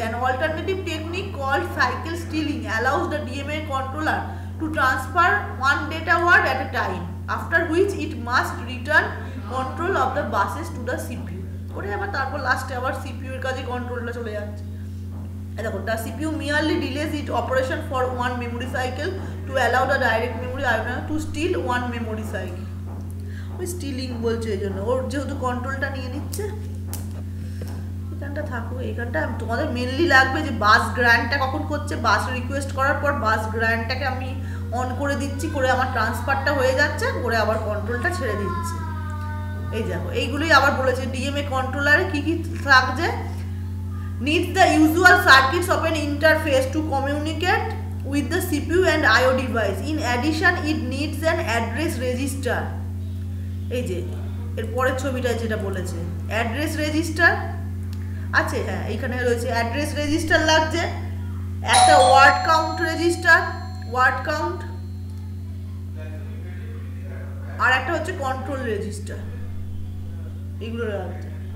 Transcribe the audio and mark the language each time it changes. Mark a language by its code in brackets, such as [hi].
[en] An alternative technique called cycle stealing allows the DMA controller to transfer one data word at a time, after which it must return control of the buses to the CPU. [bn] করে আবার তারপর লাস্টে আবার CPU এর কাছে কন্ট্রোলটা চলে যাচ্ছে। দেখো, [en] The CPU merely delays its operation for one memory cycle to allow the direct memory owner to steal one memory cycle। [bn] ওই স্টিলিং বলছে, এই জন্য ওর যেহেতু কন্ট্রোলটা নিয়ে নিচ্ছে। এখানটা থাকো, এখানটা তোমাদের মেনলি লাগবে যে বাস গ্র্যান্টটা কখন করছে। বাস রিকোয়েস্ট করার পর বাস গ্র্যান্টটাকে আমি অন করে দিচ্ছি, করে আমার ট্রান্সফারটা হয়ে যাচ্ছে, করে আবার কন্ট্রোলটা ছেড়ে দিচ্ছি। এই দেখো, এইগুলোই আবার বলেছে ডিএমএ কন্ট্রোলারে কি কি থাকছে। [en] needs the usual circuits of an interface to communicate with the CPU and IO device. In addition, it needs an address register। [bn] এই যে এর পরের ছবিটায় যেটা বলেছে অ্যাড্রেস রেজিস্টার আছে, হ্যাঁ এইখানে রয়েছে অ্যাড্রেস রেজিস্টার লাগছে, একটা word count register, word count, আর একটা হচ্ছে কন্ট্রোল রেজিস্টার, এগুলো লাগছে।